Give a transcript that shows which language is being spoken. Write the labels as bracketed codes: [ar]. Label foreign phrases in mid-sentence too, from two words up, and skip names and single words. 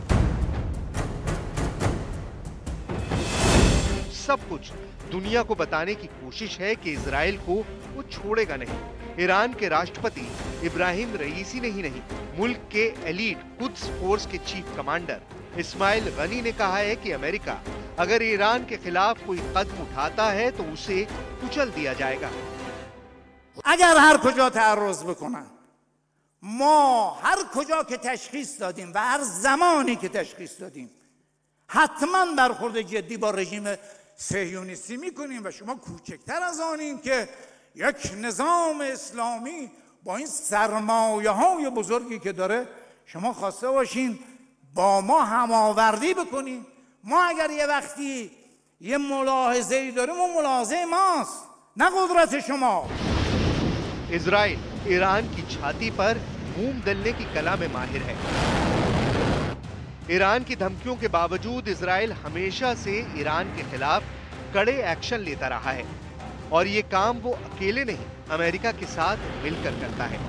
[hi] सब कुछ दुनिया को बताने की कोशिश है कि इजराइल को वो छोड़ेगा नहीं। ईरान के राष्ट्रपति इब्राहिम रईसी ने ही नहीं, मुल्क के एलीट कुद्स फोर्स के [en] chief commander [hi] इस्माइल गनी ने कहा है कि अमेरिका अगर ईरान के खिलाफ कोई कदम उठाता है तो उसे कुचल दिया जाएगा। [fa] اگر هر کجا تعرض بکنن، ما هر کجا که تشخیص دادیم و هر زمانی که تشخیص دادیم حتما برخورد جدی با رژیم صهیونیستی میکنیم و شما کوچکتر از آنین که یک نظام اسلامی با این سرمایه های بزرگی که داره شما خواسته باشین با ما هماوردی بکنین. ما اگر یه وقتی یه ملاحظه‌ای داریم اون ملاحظه ماست، نه قدرت شما. [hi] इजराइल ईरान की छाती पर मूंग दलने की कला में माहिर है। ईरान की धमकियों के बावजूद इजराइल हमेशा से ईरान के खिलाफ कड़े एक्शन लेता रहा है और ये काम वो अकेले नहीं, अमेरिका के साथ मिलकर करता है।